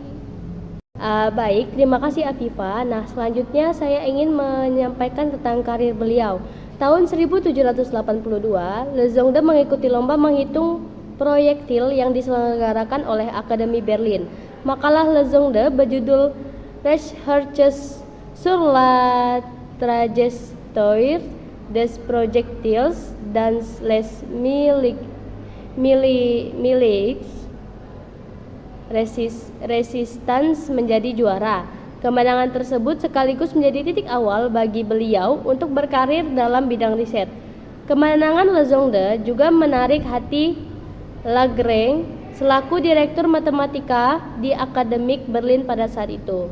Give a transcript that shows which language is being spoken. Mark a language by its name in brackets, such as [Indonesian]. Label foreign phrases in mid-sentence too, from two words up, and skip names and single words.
[Indonesian] Baik, terima kasih Afifah. Nah, selanjutnya saya ingin menyampaikan tentang karir beliau. Tahun 1782, Legendre mengikuti lomba menghitung proyektil yang diselenggarakan oleh Akademi Berlin. Makalah Legendre berjudul Recherches sur la trajectoire des projectiles dans les milieux resistance menjadi juara. Kemenangan tersebut sekaligus menjadi titik awal bagi beliau untuk berkarir dalam bidang riset. Kemenangan Legendre juga menarik hati Lagrange selaku direktur matematika di Akademik Berlin pada saat itu.